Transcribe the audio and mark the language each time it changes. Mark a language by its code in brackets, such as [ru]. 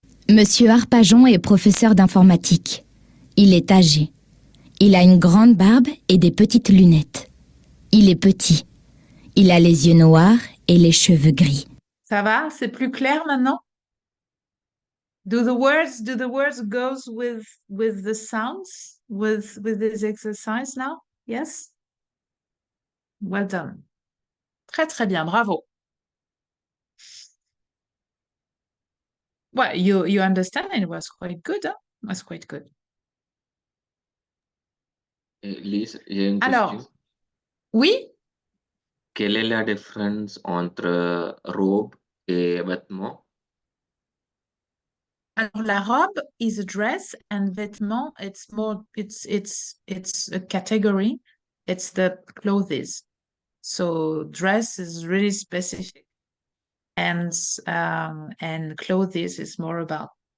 [fr] Monsieur Arpajon est professeur d'informatique. Il est âgé. Il a une grande barbe et des petites lunettes. Il est petit. Il a les yeux noirs et les cheveux gris. Ça va? C'est plus clair maintenant? [en] Do the words goes with the sounds with this exercise now? Yes? Well done. [fr] Très très bien, bravo. [en] Well, you understand it was quite good, hein? It was quite good. [fr] Lise, j'ai une Alors, question. oui? Quelle est la différence entre robe et vêtement? Alors, la robe [en] is a dress and vêtement, it's more, it's a category. It's the clothes. So dress is really specific. And clothes is more about.